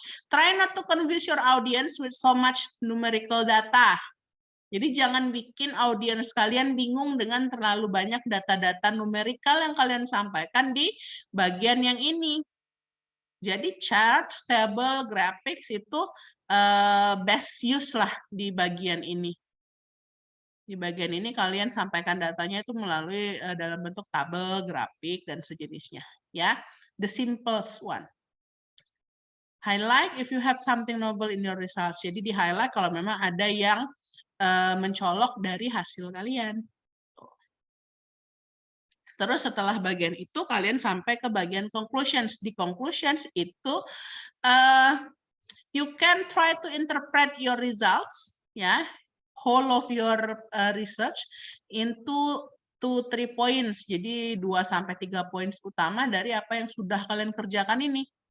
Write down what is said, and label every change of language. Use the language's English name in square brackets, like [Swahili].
[English] Try not to confuse your audience with so much numerical data. [Indonesian] Jadi jangan bikin audiens kalian bingung dengan terlalu banyak data-data numerikal yang kalian sampaikan di bagian yang ini. Jadi chart, table, graphics itu [English] best use [Indonesian] lah di bagian ini. Di bagian ini kalian sampaikan datanya itu melalui dalam bentuk tabel, grafik, dan sejenisnya. [English] Ya, the simplest one. Highlight if you have something novel in your results. [Indonesian] Jadi di highlight kalau memang ada yang mencolok dari hasil kalian. Terus setelah bagian itu kalian sampai ke bagian conclusions. Di conclusions itu [English] you can try to interpret your results, ya, whole of your research into 2-3 points. [Indonesian] Jadi 2-3 points utama dari apa yang sudah kalian kerjakan ini.